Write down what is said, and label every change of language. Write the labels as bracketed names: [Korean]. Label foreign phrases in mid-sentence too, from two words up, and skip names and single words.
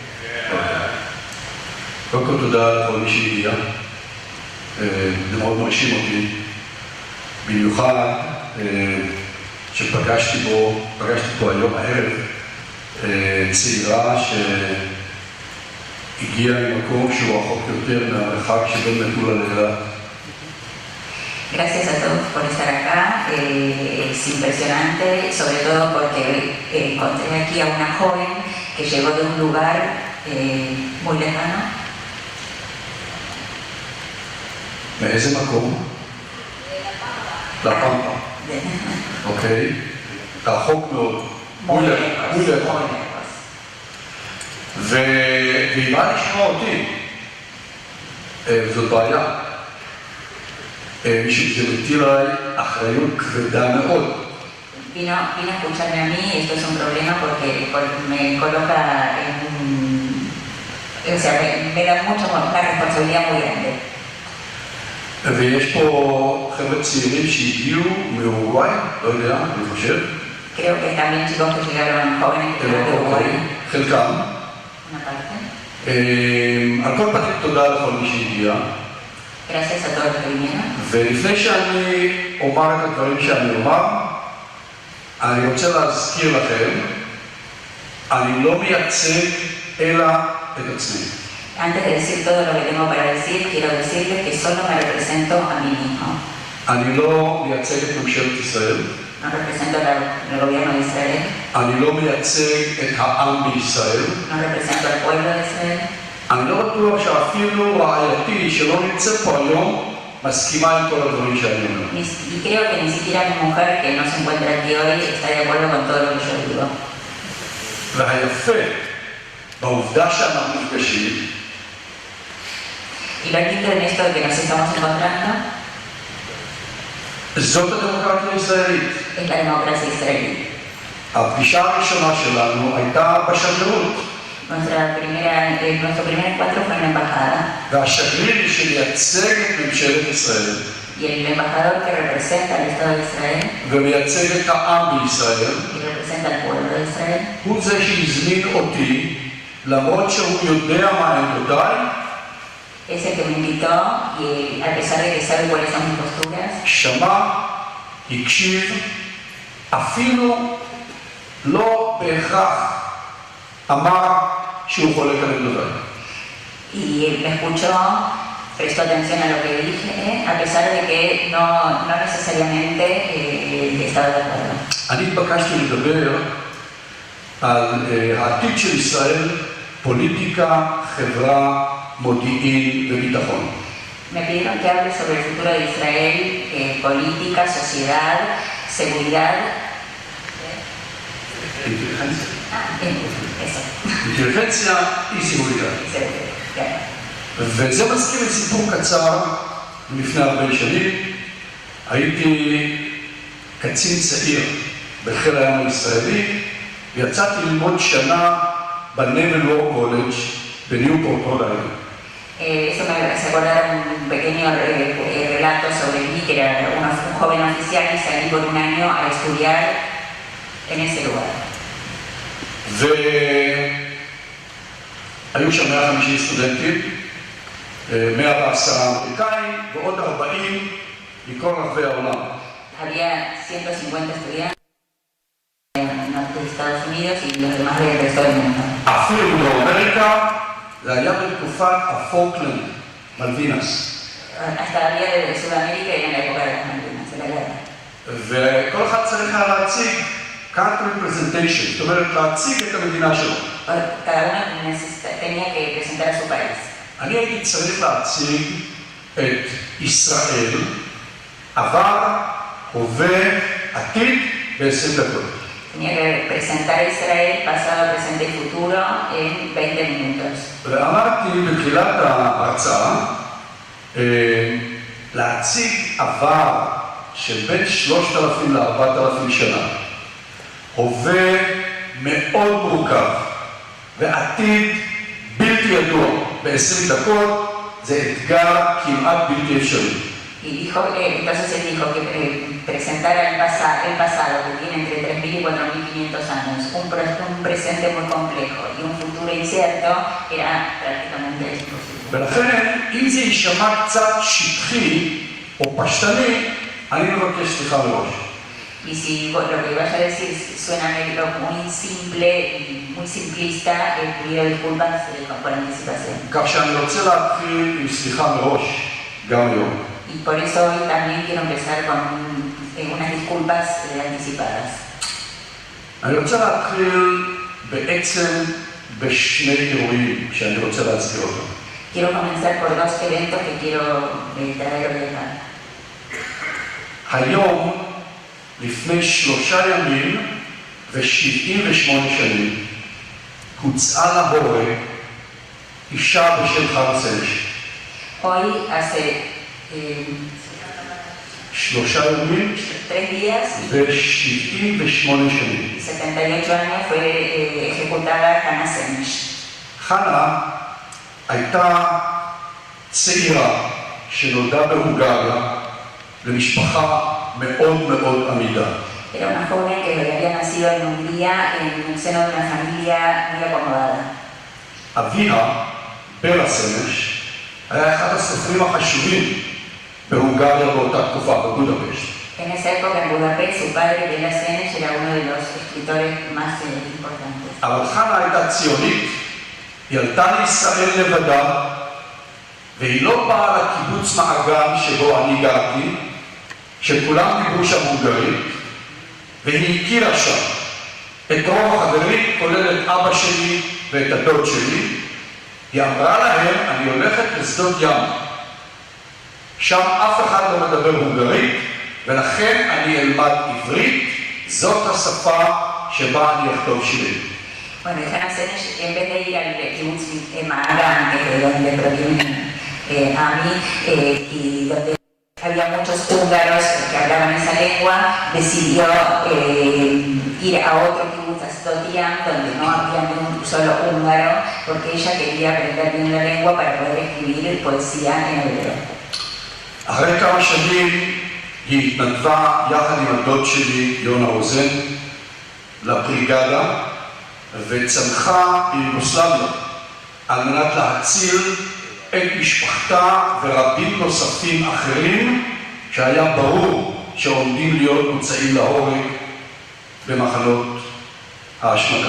[Hebrew] קודם כל תודה לכל מי שהגיע, זה מאוד מרשים אותי, במיוחד שפגשתי פה היום הערב צעירה שהגיעה ממקום שהוא רחוק יותר מהמרחק שבין מטולה לאילת. [Spanish] Gracias a todos por estar acá, es impresionante, sobre todo porque encontré aquí a una joven que llegó de un lugar muy lejano. [Hebrew] מאיזה מקום? לפמפה. אוקיי. רחוק מאוד. [Spanish] muy lejos. [Hebrew] והיא באה לשמוע אותי. וזאת בעיה. שזה מטיל עליי אחריות כבדה מאוד. [Spanish] Vino a escucharme a mí, esto es un problema porque me coloca en... O sea, me da una responsabilidad muy grande. [Hebrew] ויש פה חבר'ה צעירים שהגיעו מאורוגוואי, לא יודע, אני חושב. [Spanish] Creo que también chicos que llegaron jóvenes que llegaron de Uruguay. [Hebrew] חלקם. [Spanish] Una parte. [Hebrew] על כל פנים תודה לכל מי שהגיע. [Spanish] Gracias a todos los que vinieron. [Hebrew] ולפני שאני אומר את הדברים שאני אומר, אני רוצה להזכיר לכם, אני לא מייצג אלא את עצמי. [Spanish] Antes de decir todo lo que tengo para decir, quiero decirles que solo me represento a mí mismo. [Hebrew] אני לא מייצג את ממשלת ישראל. [Spanish] No represento al gobierno de Israel. [Hebrew] אני לא מייצג את העם בישראל. [Spanish] No represento al pueblo de Israel. [Hebrew] אני לא בטוח שאפילו רעייתי שלא נמצאת פה היום מסכימה עם כל הדברים שאני אומר. [Spanish] Y creo que ni siquiera mi mujer, que no se encuentra aquí hoy, está de acuerdo con todo lo que yo digo. [Hebrew] והיפה בעובדה שאנחנו נפגשים, [Spanish] Y lo lindo en esto de que nos estamos encontrando [Hebrew] זאת הדמוקרטיה הישראלית. [Spanish] es la democracia israelí. [Hebrew] הפגישה הראשונה שלנו הייתה בשגרירות. [Spanish] Nuestro primer encuentro fue en la embajada. [Hebrew] והשגריר שמייצג את ממשלת ישראל. [Spanish] Y el embajador que representa al Estado de Israel [Hebrew] ומייצג את העם בישראל. [Spanish] y representa al pueblo de Israel. [Hebrew] הוא זה שהזמין אותי, למרות שהוא יודע מה עמדותיי. [Spanish] Es el que me invitó y a pesar de que sabe cuáles son mis posturas, [Hebrew] שמע, הקשיב, אפילו לא בהכרח אמר שהוא חולק על עמדותיי. [Spanish] y me escuchó, prestó atención a lo que dije, a pesar de que no necesariamente estaba de acuerdo. [Hebrew] אני התבקשתי לדבר על העתיד של ישראל, פוליטיקה, חברה, מודיעין וביטחון. [Spanish] Me pidieron que hable sobre el futuro de Israel, política, sociedad, seguridad. Eso. [Hebrew] אינטליגנציה היא seguridad. וזה מזכיר לי סיפור קצר לפני הרבה שנים. הייתי קצין צעיר בחיל הים הישראלי, ויצאתי ללמוד שנה בנייבל וור קולג' בניופורט רוד איילנד. [Spanish] Eso me hace acordar un pequeño relato sobre mí, que era un joven oficial y salí por un año a estudiar en ese lugar. [Hebrew] והיו שם 150 סטודנטים, 110 אמריקאים ועוד 40 מכל רחבי העולם. [Spanish] Había 150 estudiantes de Estados Unidos y los demás del resto del mundo. [Hebrew] אפילו בדרום אמריקה, זה היה בתקופת הפולקלנד, מלווינס. [Spanish] Hasta había de Sudamérica y en la época de las Malvinas, de la guerra. [Hebrew] וכל אחד צריך היה להציג [English] country presentation, [Hebrew] זאת אומרת להציג את המדינה שלו. [Spanish] Cada uno tenía que presentar a su país. [Hebrew] אני הייתי צריך להציג את ישראל, עבר, הווה, עתיד ב-20 דקות. [Spanish] Tenía que presentar a Israel, pasado, presente y futuro en 20 minutos. [Hebrew] ואמרתי בתחילת ההרצאה, להציג עבר של בין 3,000 ל-4,000 שנה, הווה מאוד מורכב ועתיד בלתי ידוע ב-20 דקות, זה אתגר כמעט בלתי אפשרי. [Spanish] Y dijo, entonces él dijo que presentara el pasado, que tiene entre 3.000 y 4.500 años, un presente muy complejo y un futuro incierto, era prácticamente imposible. [Hebrew] ולכן, אם זה יישמע קצת שטחי או פשטני, אני מבקש סליחה מראש. [Spanish] Y si lo que vaya a decir suena muy simple y muy simplista, pido disculpas por anticipación. [Hebrew] כך שאני רוצה להתחיל עם סליחה מראש, גם היום. [Spanish] Y por eso hoy también quiero empezar con unas disculpas anticipadas. [Hebrew] אני רוצה להתחיל בעצם בשני אירועים שאני רוצה להזכיר אותם. [Spanish] Quiero comenzar por dos eventos que quiero traer hoy acá. [Hebrew] היום, לפני 3 ימים ו78 שנים, הוצאה להורג אישה בשם חנה סנש. [Spanish] Hoy hace [Hebrew] 3 ימים [Spanish] 3 días [Hebrew] ו78 שנים. [Spanish] 78 años fue ejecutada Hannah Sench. [Hebrew] חנה הייתה צעירה שנולדה בהונגריה למשפחה מאוד מאוד עמידה. [Spanish] Era una joven que había nacido en Hungría en el seno de una familia muy acomodada. [Hebrew] אביה, בלה סנש, היה אחד הסופרים החשובים בהונגריה באותה תקופה, בבודפשט. [Spanish] En esa época en Budapest, su padre, Bela Sench, era uno de los escritores más importantes. [Hebrew] אבל חנה הייתה ציונית, היא עלתה לישראל לבדה, והיא לא באה לקיבוץ מעגן שבו אני גרתי, שכולם דיברו שם הונגרית, והיא הכירה שם את רוב החברים, כולל את אבא שלי ואת הדוד שלי. היא אמרה להם, אני הולכת לשדות ים. שם אף אחד לא מדבר הונגרית, ולכן אני אלמד עברית, זאת השפה שבה אני אכתוב שירים. [Spanish] Bueno, y Hannah Sench, en vez de ir al kibbutz Ma'agan, de donde proviene Ami, y donde había muchos húngaros que hablaban esa lengua, decidió ir a otro kibbutz, a Sdot Yam, donde no había ni un solo húngaro, porque ella quería aprender bien la lengua para poder escribir poesía en hebreo. [Hebrew] אחרי כמה שנים היא התנדבה יחד עם הדוד שלי, יונה רוזן, לבריגדה, וצמחה ביוגוסלביה על מנת להציל את משפחתה ורבים נוספים אחרים שהיה ברור שעומדים להיות מוצאים להורג במחנות ההשמדה.